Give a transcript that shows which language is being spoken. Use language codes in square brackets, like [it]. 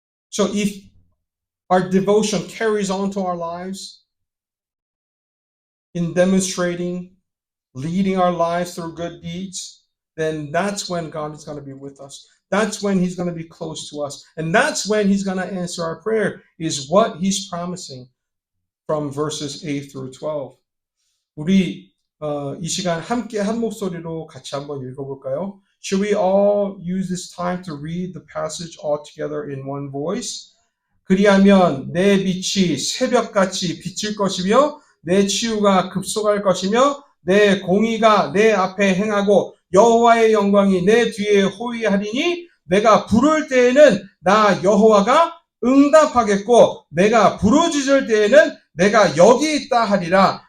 [en] So if our devotion carries on to our lives in demonstrating, leading our lives through good deeds, then that's when God is going to be with us. That's when He's going to be close to us. And that's when He's going to answer our prayer, is what He's promising from verses 8 through 12. [ko] 우리 이 시간 함께 한 목소리로 같이 한번 읽어볼까요? [en] Should we all use this time to read the passage all together in one voice? [ko] 그리하면 내 빛이 새벽같이 비칠 것이며 내 치유가 급속할 것이며 내 공의가 내 앞에 행하고 여호와의 영광이 내 뒤에 호위하리니 내가 부를 때에는 나 여호와가 응답하겠고 내가 부르짖을 때에는 내가 여기 있다 하리라.